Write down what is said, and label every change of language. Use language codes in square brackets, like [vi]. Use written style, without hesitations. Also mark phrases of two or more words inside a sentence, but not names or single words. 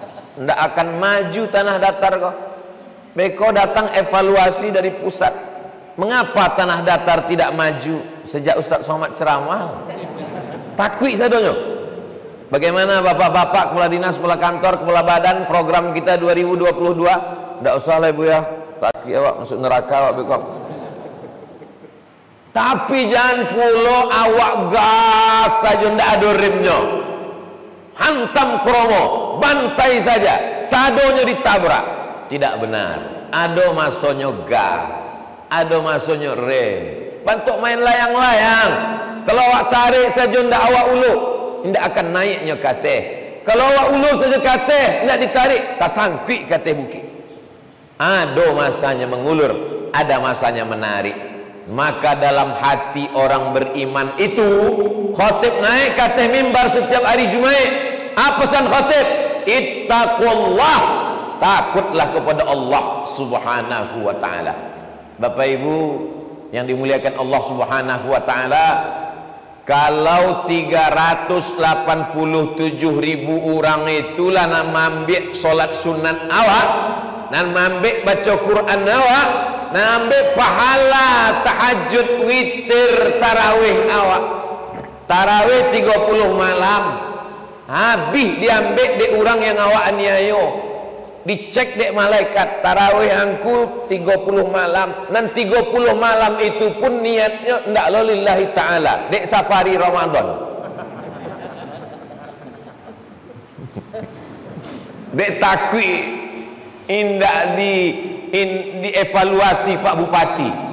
[min] ndak akan maju tanah datar kok. Beko datang evaluasi dari pusat. [id] Mengapa tanah datar tidak maju sejak Ustaz Somad ceramah? [min] Takwi sadonyo. [id] Bagaimana bapak-bapak, kepala dinas, kepala kantor, kepala badan, program kita 2022? [min] Ndak usah lah ibu ya, takwi awak masuk neraka awak beko. Tapi jangan pula awak gas saja ndak ada remnya. Hantam kromo, bantai saja, sadonyo ditabrak. Tidak benar. Ada masonyo gas, ada masonyo rem. Bantuk main layang-layang. Kalau awak tarik saja ndak awak ulu, ndak akan naiknya kateh. Kalau awak ulu saja kateh, ndak ditarik, tak sangkui kateh bukit. [id] Ada masanya mengulur, ada masanya menarik. Maka dalam hati orang beriman itu, khatib naik kateh mimbar setiap hari Jumat. Apa pesan khatib? Ittaqullah. Takutlah kepada Allah [ar] Subhanahu wa ta'ala. [id] Bapak Ibu yang dimuliakan Allah [ar] Subhanahu wa ta'ala, [min] kalau 387.000 orang itulah nak ambil solat sunat awak, nak ambil baca Quran awak, nak ambil pahala tahajud, witir, tarawih awak. Tarawih 30 malam habis diambil di orang yang awak aniayo. Dicek dek malaikat, tarawih angku 30 malam, dan 30 malam itu pun niatnya ndak [ar] lillahi ta'ala, [min] dek safari Ramadan. Dek takwi indak dievaluasi Pak Bupati.